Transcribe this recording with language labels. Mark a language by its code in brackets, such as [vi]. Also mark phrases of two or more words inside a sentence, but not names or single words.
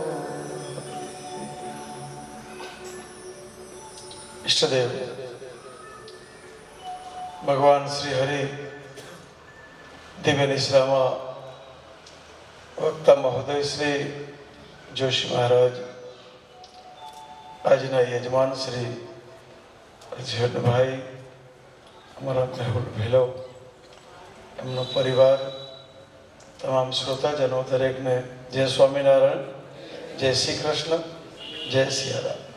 [gu] ઇષ્ટદેવ ભગવાન શ્રી હરિ દિવ્ય નિશ્રામાં વક્તા મહોદય શ્રી જોશી મહારાજ, આજના યજમાન શ્રી જીવનભાઈ, અમારા મેહુલ ભેલો, એમનો પરિવાર, તમામ શ્રોતાજનો દરેકને જય સ્વામિનારાયણ, જય શ્રી કૃષ્ણ, જય સિયારામ.